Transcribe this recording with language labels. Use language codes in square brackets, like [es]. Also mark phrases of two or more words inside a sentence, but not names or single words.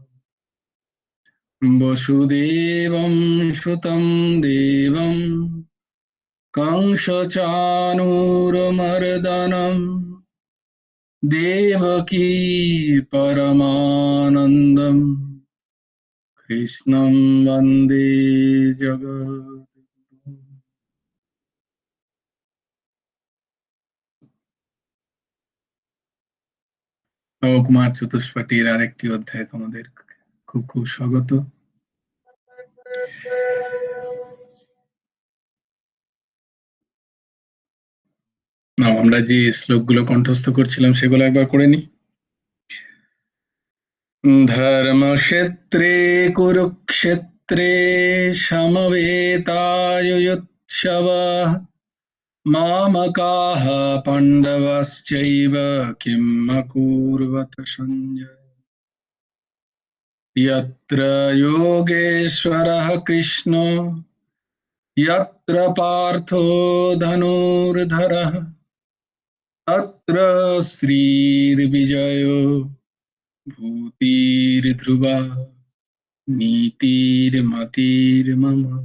[sa] वसुदेवं सुतं देवं कंसचाणूरमर्दनं देवकी परमानन्दं कृष्णं वन्दे जगद्गुरुम्। [bn] নবকুমার চতুষ্পাটির আরেকটি অধ্যায় তোমাদের খুব খুব স্বাগত। আমরা যে শ্লোকগুলো কণ্ঠস্থ করছিলাম সেগুলো একবার করে নি। [sa] ধর্মক্ষেত্রে কুরুক্ষেত্রে সমবেতাयुयुत्सवः मामकाः पाण्डवश्चैव किम् अकुर्वत सञ्जय। यत्र योगेश्वरः कृष्णो यत्र पार्थो धनुर्धरः तत्र श्रीर्विजयो भूतिर्ध्रुवा नीतिर्मतिर्मम।